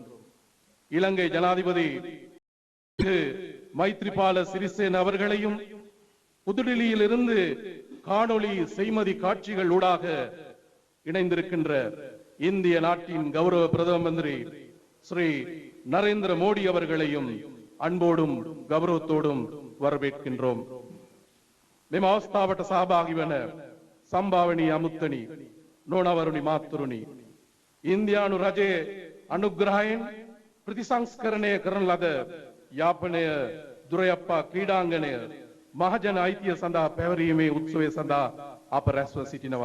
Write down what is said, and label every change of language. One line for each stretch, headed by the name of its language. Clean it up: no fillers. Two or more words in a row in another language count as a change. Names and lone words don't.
Tamil: இலங்கை ஜனாதிபதி மைத்ரிபால சிறிசேன அவர்களையும் புதுடில்லியில் இருந்து காணொளி செய்மதி காட்சிகள் ஊடாக இணைந்திருக்கின்ற இந்திய நாட்டின் கௌரவ பிரதம மந்திரி ஸ்ரீ நரேந்திர மோடி அவர்களையும் அன்போடும் கௌரவத்தோடும் வரவேற்கின்றோம்.
Sinhala: මෙම අවස්ථාවට සහභාගී වන සම්භාවනීය අමුත්තනි නොනවරුනි මාතෘනි ඉන්දියානු රජයේ අනුග්‍රහයෙන් ප්‍රතිසංස්කරණය කරන ලද යාපනය දුරයප්පා ක්‍රීඩාංගණය මහජන අයිතිය සඳහා පැවරීමේ උත්සවය සඳහා අප රැස්ව සිටිනවා.